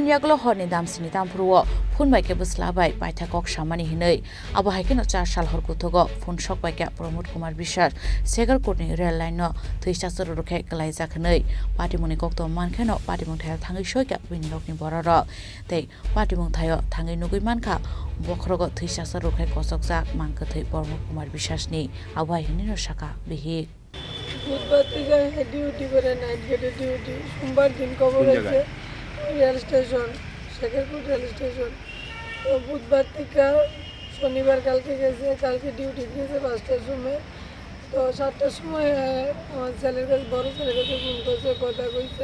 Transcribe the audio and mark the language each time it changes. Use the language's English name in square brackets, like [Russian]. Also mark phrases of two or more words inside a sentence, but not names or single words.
[Kok Borok] यागलो हरनि दामसिनि दामफुरुव फुन बाइके बुस्लाबाय पाइथा कक सामानि हिनै आबो हायकिनो 4 साल हर गुथगो फुन सक बाइके प्रमोद कुमार विश्वास सेगर कोटनि रेल लाइन थैसा सर रुखे गलाय जाखनै पाटिमुनि कक्तो मानखेनो पाटिमुं थाया थाङै सयका बिनि नगनि बरर तै पाटिमुं थायो थाङै नुगै मानखा बखरग थैसा सर रुखे कसक जा मांगथै प्रमोद कुमार विश्वासनि आबो हायकिनो साका बिहि [Bangla] बुधवार থেকে ডিউটি করে নাইট গেটে ডিউটি সোমবার দিন খবর আছে রেল স্টেশন শেখরপুর রেল স্টেশন তো বুধবার থেকে শনিবার কালকে গেছে, কালকে ডিউটি গেছে 5টার সময়। তো 7টার সময় আমার ছেলের কাছে, বড় ছেলের কাছে ফোন করছে, কথা কইছে।